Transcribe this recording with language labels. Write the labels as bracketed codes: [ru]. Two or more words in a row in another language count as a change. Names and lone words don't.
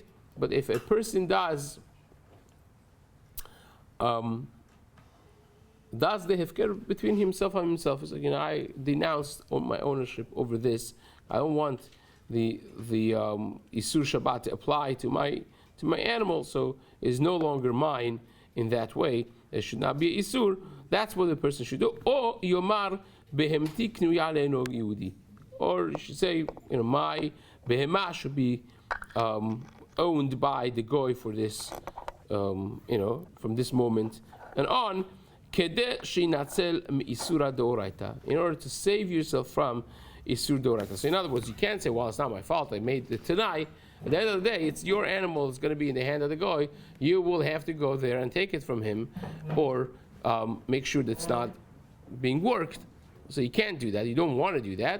[en] But if a person does the hefker between himself and himself, it's like, I denounced my ownership over this. I don't want the [he] Isur Shabbat [en] to apply to my animal, so it's no longer mine in that way. It should not be Isur. That's what the person should do. [he] Or Yomar behemti knuya le'eno Yehudi. [en] Or you should say, my behemah should be owned by the goy for this, from this moment and on. [he] Kedeh shinatzel me'isura deoraita. [en] In order to save yourself from [he] Isur deoraita. [en] So in other words, you can't say, well, it's not my fault, I made the Tanai. At the end of the day, it's your animal, it's going to be in the hand of the goy. You will have to go there and take it from him, or make sure that it's not being worked. So you can't do that. You don't want to do that.